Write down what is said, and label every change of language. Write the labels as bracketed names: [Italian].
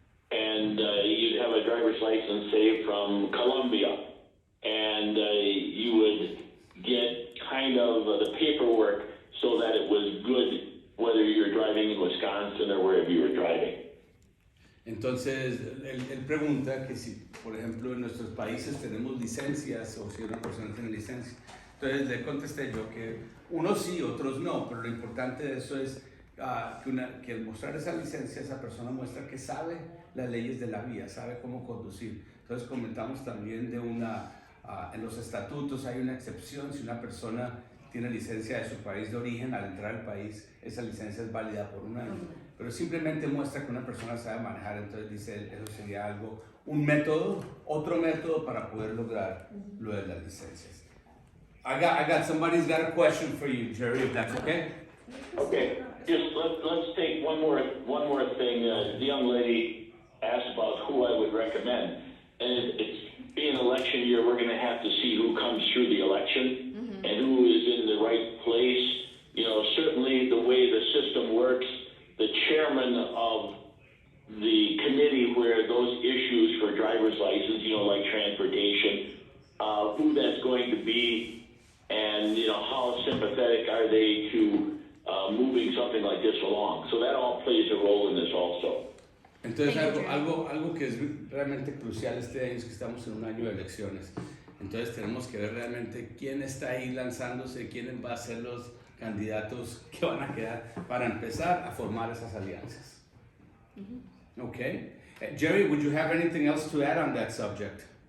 [English] And you'd have a driver's license, say, from Colombia. And you would get kind of the paperwork so that it was good whether you're driving in Wisconsin or wherever you were driving. [Spanish] Entonces, él pregunta que si, por ejemplo, en nuestros países tenemos licencias o si una persona tiene licencia. Entonces, le contesté yo que unos sí, otros no, pero lo importante de eso es que al mostrar esa licencia, esa persona muestra que sabe las leyes de la vía, sabe cómo conducir. Entonces, comentamos también de en los estatutos hay una excepción, si una persona tiene licencia de su país de origen, al entrar al país, esa licencia es válida por un año. Pero simplemente muestra que una persona sabe manejar, entonces dice, eso sería un método, otro método para poder lograr lo de las licencias. [English] I got somebody's got a question for you, Jerry, if that's okay? Okay, just let's take one more thing. The young lady asked about who I would recommend, and it's being election year, we're going to have to see who comes through the election and who is in the right place. Certainly the way the system works, the chairman of the committee where those issues for driver's license, like transportation, who that's going to be, and how sympathetic are they to moving something like this along. So that all plays a role in this also. [Spanish] Entonces algo que es realmente crucial este año es que estamos en un año de elecciones. Entonces tenemos que ver realmente quién está ahí lanzándose, quiénes van a ser los candidatos que van a quedar para empezar a formar esas alianzas. [English] Okay. Jerry, would you have anything else to add on that subject?